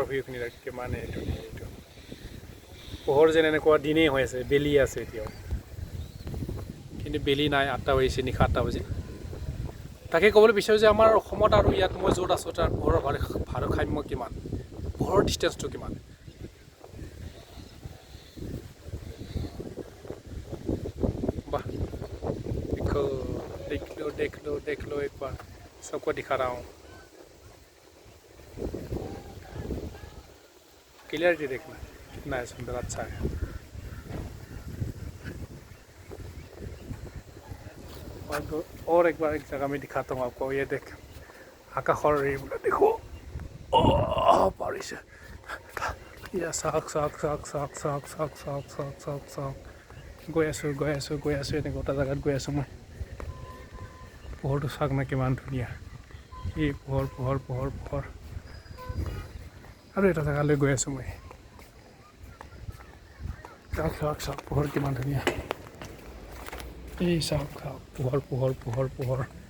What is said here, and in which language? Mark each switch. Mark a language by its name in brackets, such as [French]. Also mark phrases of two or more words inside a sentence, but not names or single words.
[Assamese] ভিউখিনি কিমান এইটো পোহৰ যেন এনেকুৱা দিনেই হৈ আছে বেলি আছে এতিয়াও কিন্তু বেলি নাই 8টা বাজিছে নিশা 8টা বাজি তাকে ক'বলৈ বিচাৰোঁ যে আমাৰ অসমত আৰু ইয়াত মই য'ত আছোঁ তাৰ পোহৰৰ ভাৰসাম্য কিমান পোহৰৰ ডিষ্টেন্সটো কিমান [Hindi] वाह देख लो एक बार सबको दिखा रहा हूँ क्लियरिटी देखना कितना है सुंदर अच्छा है और एक बार एक जगह में दिखाता हूँ आपको ये देख आकाशर देखो बारिश या साग [Assamese] গৈ আছোঁ এনেকৈ এটা জেগাত গৈ আছোঁ মই পোহৰটো চাওক না কিমান ধুনীয়া এই পোহৰ আৰু এটা জেগালৈ গৈ আছোঁ মই চাওক পোহৰ কিমান ধুনীয়া এই চাওক পোহৰ